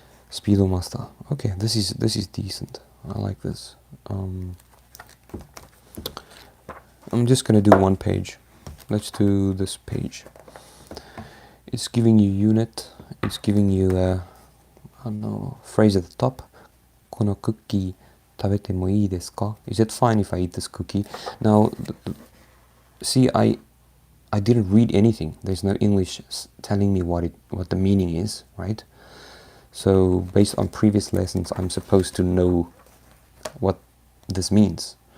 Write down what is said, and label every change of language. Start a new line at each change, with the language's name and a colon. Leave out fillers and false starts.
English: Speedomaster. Okay, this is decent. I like this. I'm just gonna do one page. Let's do this page. It's giving you unit. It's giving you I don't know, phrase at the top.
Japanese: このクッキー食べてもいいですか?
English: Is it fine if I eat this cookie? Now, see, I didn't read anything. There's no English telling me what the meaning is, right? So based on previous lessons, I'm supposed to know what this means.